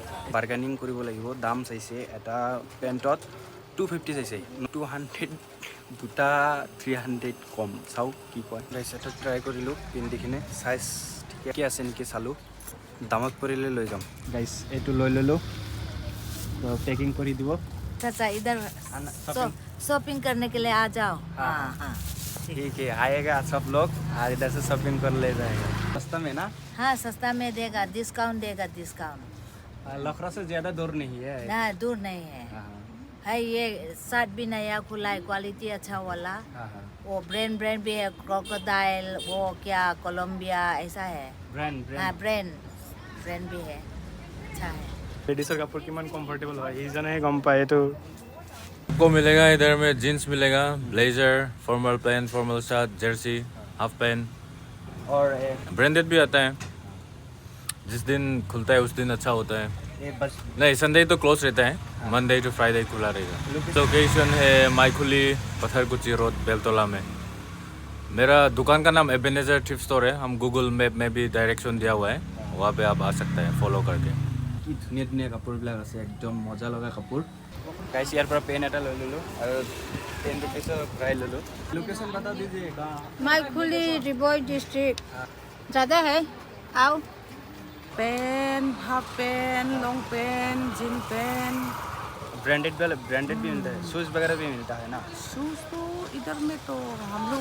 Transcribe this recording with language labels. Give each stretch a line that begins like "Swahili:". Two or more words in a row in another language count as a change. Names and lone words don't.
Assamese: বাৰ্গেনিং কৰিব লাগিব। দাম চাইছে এটা পেণ্টত 250 চাইছে, 200, দুটা 300 কম। চাওঁ কি কয়। গাইছ এটা ট্ৰাই কৰিলোঁ, পিন্ধিকিনে চাইজ ঠিকে আছে নেকি চালোঁ। দামত পৰিলে লৈ যাম। গাইছ এইটো লৈ ল'লোঁ, তো পেকিং কৰি দিব।
Hindi: चाचा इधर शॉपिंग करने के लिए आ जाओ। हाँ हाँ ठीक है, आएगा सब लोग और इधर से शॉपिंग कर ले जाएगा। सस्ता में ना? हाँ सस्ता में देगा, डिस्काउंट देगा डिस्काउंट। लखरा से ज़्यादा दूर नहीं है। ना दूर नहीं है। है ये शर्ट भी नया खुला है, क्वालिटी अच्छा वाला। वो ब्रांड भी है, क्रोकोडाइल, वो क्या कोलंबिया ऐसा है। हाँ ब्रांड भी है, अच्छा है।
Assamese: লেডিছৰ কাপোৰ কিমান কমফৰ্টেবল হয় সেইজনেহে গম পায়। এইটো
Hindi: आपको मिलेगा इधर में जीन्स मिलेगा, ब्लेजर,
English: formal pant, formal shirt,
Hindi: जर्सी,
English: half pant,
Hindi: और ब्रांडेड भी आता है। जिस दिन खुलता है उस दिन अच्छा होता है। ये बस नहीं, संडे तो क्लोज रहता है,
English: Monday to Friday
Hindi: खुला रहेगा। लोकेशन है माइखुली, पत्थरकुची रोड, बेलतोला में। मेरा दुकान का नाम एबेनेजर थ्रिफ्ट स्टोर है। हम गूगल मैप में भी डायरेक्शन दिया हुआ है, वहाँ पे आप आ सकते हैं फॉलो करके।
Assamese: কি ধুনীয়া ধুনীয়া কাপোৰবিলাক আছে, একদম মজা লগা কাপোৰ। গাইছ ইয়াৰ পৰা পেন এটা লৈ ল'লোঁ আৰু 10 रुपीसৰ ঘূৰাই ল'লোঁ।
Hindi: लोकेशन बता दीजिए। माइखुली रिबोई डिस्ट्रिक्ट ज़्यादा है। आओ
English: pant, half pant, long pant, jean pant.
Hindi: ब्रांडेड भी मिलता है, शूज़ वगैरह भी मिलता है ना? शूज़ तो इधर में तो हम लोग